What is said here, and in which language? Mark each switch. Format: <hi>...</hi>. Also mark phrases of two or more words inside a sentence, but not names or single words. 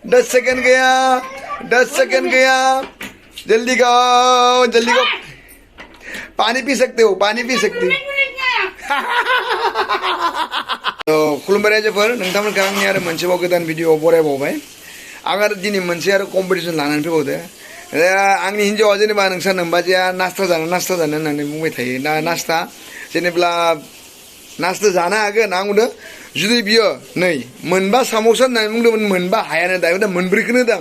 <hi>10 सेकंड गया, 10 सेकंड गया, जल्दी खाओ, जल्दी खाओ। पानी पी सकते हो, पानी पी सकते हो।</hi> <brx>खुलुमबाय रायजोफोर, नोंथांमोनखौ आंनि आरो मोनसेबाव गोदान भिडिअ बरायबावबाय। आं आरो दिनै मोनसे आरो कम्पिटिसन लानानै फैबावदो। आंनि हिन्जावा जेनेबा नोंस्रा नोम्बाजैया नास्ता जानो होननानै बुंबाय थायो। दा नास्ता जेनेब्ला नास्ता जानो हागोन आं बुंदों जुदि बियो नै मोनबा साम'सा होननानै बुंदोंमोन, मोनबा हायानो दायो दा मोनब्रैखौनो होदों।</brx>